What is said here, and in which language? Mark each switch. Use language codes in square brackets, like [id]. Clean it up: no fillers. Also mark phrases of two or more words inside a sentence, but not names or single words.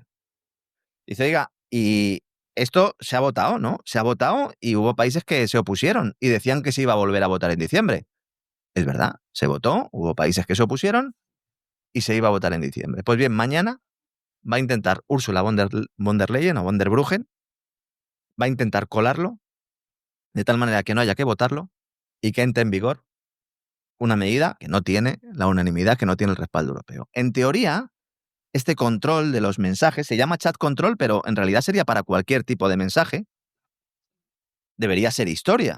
[es] Dice, oiga, y esto se ha votado, ¿no? Se ha votado y hubo países que se opusieron y decían que se iba a volver a votar en diciembre. Es verdad, se votó, hubo países que se opusieron y se iba a votar en diciembre. Pues bien, mañana va a intentar Ursula von der Leyen o von der Bruggen, va a intentar colarlo de tal manera que no haya que votarlo y que entre en vigor una medida que no tiene la unanimidad, que no tiene el respaldo europeo. En teoría, este control de los mensajes se llama [en] chat control, [es] pero en realidad sería para cualquier tipo de mensaje. Debería ser historia.